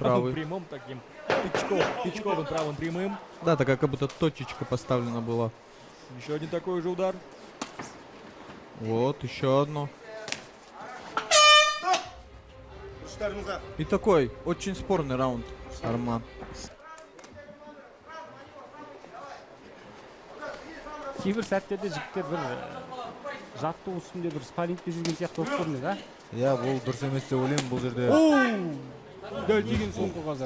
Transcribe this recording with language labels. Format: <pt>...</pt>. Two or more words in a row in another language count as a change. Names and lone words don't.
<ru>правый. прямым таким. Тычковым правым прямым. Да, такая как будто точечка поставлена была. Еще один такой же удар. Вот, еще одно. И такой очень спорный раунд, Арман.</ru> <kk>Кейбір сәттерде жігіттер бір жаттығу үстінде бір спаррингте жүрген сияқты болып көрінеді, а? Иә, бұл дұрыс емес деп ойлаймын. Бұл жерде Дәл тиген соңғы қазір.</kk>